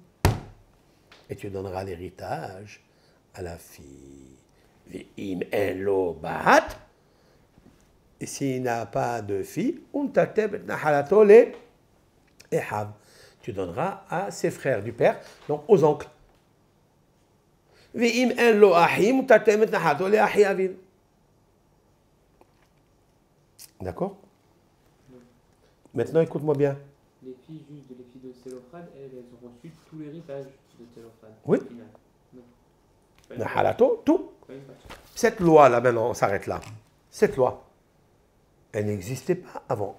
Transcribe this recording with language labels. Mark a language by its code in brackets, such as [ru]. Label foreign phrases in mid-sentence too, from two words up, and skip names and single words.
[fr] Et tu donneras l'héritage à la fille. [he] ואם אין לו בת. [fr] Et s'il n'a pas de fille, [he] ונתתם את נחלתו לאחיו. [fr] Tu donneras à ses frères du père, donc aux oncles. [he] ואם אין לו אחים, ונתתם את נחלתו לאחי אביו. [fr] D'accord? Maintenant, écoute-moi bien. Les filles juste les filles de Télophrad, elles ont reçu tout l'héritage de Télophrad. Oui. Nahalato, tout. Cette loi-là, maintenant, on s'arrête là. Cette loi, elle n'existait pas avant.